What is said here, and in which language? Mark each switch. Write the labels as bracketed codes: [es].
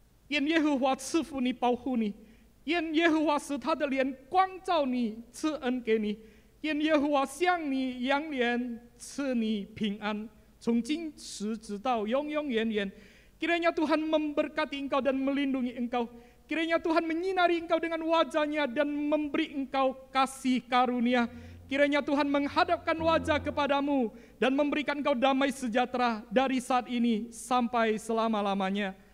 [zh] Yen Yehuwa Sifu ni Pau Hu ni, Yen Yehuwa是他的脸光照你，赐恩给你。愿耶和华向你扬脸，赐你平安，从今时直到永永远远。 [id] Kiranya Tuhan memberkati engkau dan melindungi engkau. Kiranya Tuhan menyinari engkau dengan wajah-Nya dan memberi engkau kasih karunia. Kiranya Tuhan menghadapkan wajah kepadamu dan memberikan kau damai sejahtera dari saat ini sampai selama-lamanya.